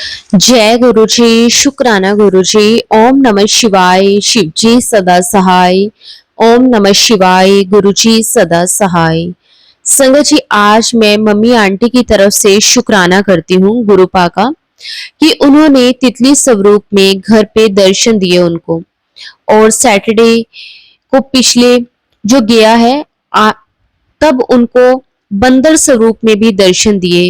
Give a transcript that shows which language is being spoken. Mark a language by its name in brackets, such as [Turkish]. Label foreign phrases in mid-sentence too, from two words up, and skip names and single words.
[Hindi] जय गुरु जी। शुक्राना गुरु जी। [Sanskrit] ओम नमः शिवाय। [Hindi] शिव जी सदा सहाय। [Sanskrit] ओम नमः शिवाय। [Hindi] गुरु जी सदा सहाय। संगत जी, आज मैं मम्मी आंटी की तरफ से शुक्राना करती हूँ गुरुपा का कि उन्होंने तितली स्वरूप में घर पे दर्शन दिए उनको। और सैटरडे को पिछले जो गया है तब उनको बंदर स्वरूप में भी दर्शन दिए।